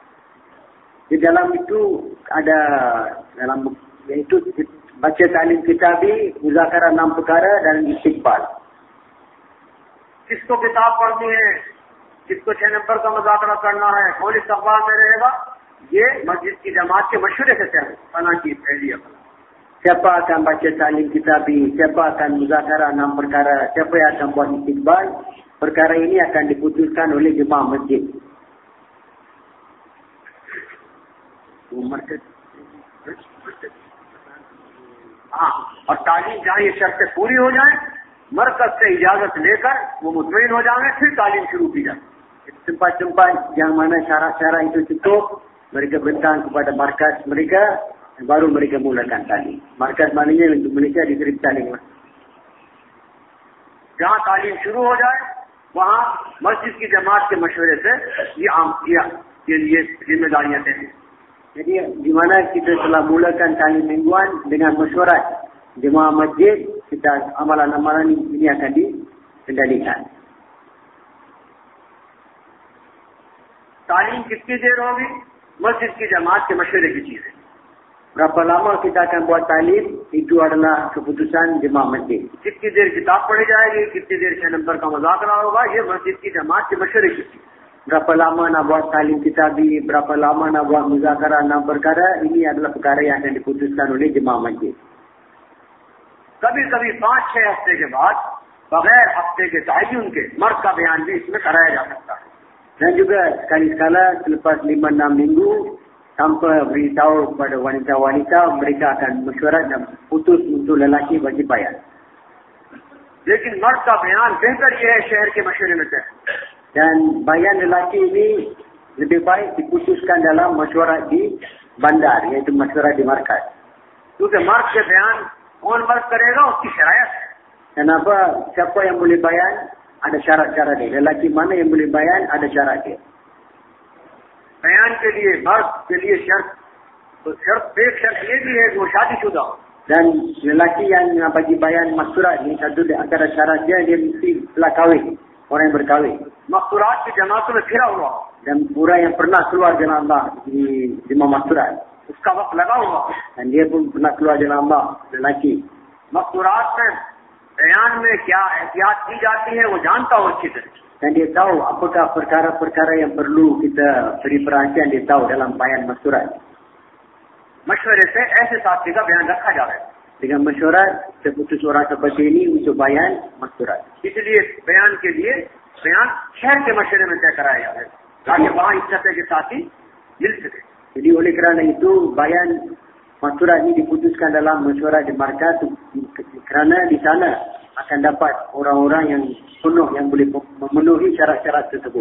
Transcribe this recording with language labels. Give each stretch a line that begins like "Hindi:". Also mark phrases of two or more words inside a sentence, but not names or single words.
Malay: Di dalam itu ada dalam yaitu baca talim kitabi, muzakarah 6 perkara dan istiqbal.
Hindi: किसको किताब पढ़नी है, किसको 6 नंबर का मुज़ाकरा करना है, कौन इस्तक़बाल में रहेगा, ये मस्जिद की जमात के मशवरे से तय बना की पहली अपना।
Malay: Siapa akan baca talim kitabi, siapa akan muzakarah 6 perkara, siapa yang akan buat istiqbal, perkara ini akan diputuskan oleh jemaah masjid.
Hindi: हाँ, और तालीम जहाँ ये शर्तें पूरी हो जाए, मरकज से इजाजत लेकर वो मुतमईन हो जाए, फिर तालीम शुरू की जाए।
Malay: Tempat-tempat yang mana syarat-syarat itu cukup, mereka bentang kepada markas mereka, baru mereka mulakan talim. Markas maknanya untuk Malaysia diberi talim.
Hindi: जहाँ तालीम शुरू हो जाए, वहाँ मस्जिद की जमात के मशवरे से ये जिम्मेदारियां दें।
Malay: Jadi di mana kita telah mulakan talim mingguan dengan mesyuarat jemaah masjid, kita amalan-amalan ini akan dikendalikan.
Hindi: तालीम कितनी देर होगी, मस्जिद की जमात के मशवरे की चीज है।
Malay: Berapa lama kita akan buat talim, itu adalah keputusan jemaah masjid.
Hindi: कितनी देर किताब पढ़ी जाएगी, कितनी देर 6 नंबर का मुज़ाकरा होगा, ये मस्जिद की जमात के मशवरे की चीज।
Malay: Berapa lama nak buat talim kitabi, berapa lama nak buat muzakarah 6 perkara, ini adalah perkara yang akan diputuskan oleh jemaah masjid.
Hindi: कभी-कभी 5-6 हफ्ते के बाद बगैर हफ्ते के तयन के मर्द का बयान भी इसमें कराया जा सकता है।
Malay: Dan juga sekali-sekala selepas 5-6 minggu tanpa beritahu kepada wanita-wanita, mereka akan mesyuarat dan putus untuk lelaki bagi bayan.
Hindi: लेकिन मर्द का बयान बेहतर यह है शहर के मशवरे में तय।
Malay: Dan bayan lelaki ini lebih baik diputuskan dalam mesyuarat di bandar, iaitu mesyuarat di markas.
Hindi: क्योंकि मर्द के बयान कौन मर्द करेगा उसकी शरायत है।
Malay: Kenapa? Siapa yang boleh bayan, ada syarat-syarat dia. Lelaki mana yang boleh bayan, ada syarat dia.
Hindi: बयान के लिए मर्द के लिए शर्त, तो एक शर्त ये भी है कि वो शादीशुदा हो।
Malay: Dan lelaki yang bagi bayan maksurat ni, satu di antara syarat dia mesti telah kahwin, orang yang berkahwin.
Hindi: मकसूरात की जमातों में फिरा हुआ हो,
Malay: Dan orang yang pernah keluar jalan Allah di jemaah maksurat.
Hindi: उसका वक्त लगा हुआ हो।
Malay: Dan dia pun pernah keluar jalan Allah, lelaki.
Hindi: मकसूरात में बयान में क्या एहतियात की जाती है वो जानता हो अच्छी तरह।
Malay: Dan dia tahu apakah perkara-perkara yang perlu kita beri perhatian, dia tahu dalam bayan maksurat.
Hindi: मशवरे से ऐसे साथी का बयान रखा जा रहा है।
Malay: Dengan mesyuarat, seputus orang seperti ini untuk bayan maksurat.
Hindi: इसलिए बयान के लिए बयान शहर के मशवरे में तय कराया जा रहा है ताकि वहाँ इस सतह के साथी मिल सके।
Malay: Jadi oleh kerana itu, bayan maksurat ini diputuskan dalam mesyuarat di markas kerana di sana akan dapat orang-orang yang penuh, yang boleh memenuhi syarat-syarat tersebut.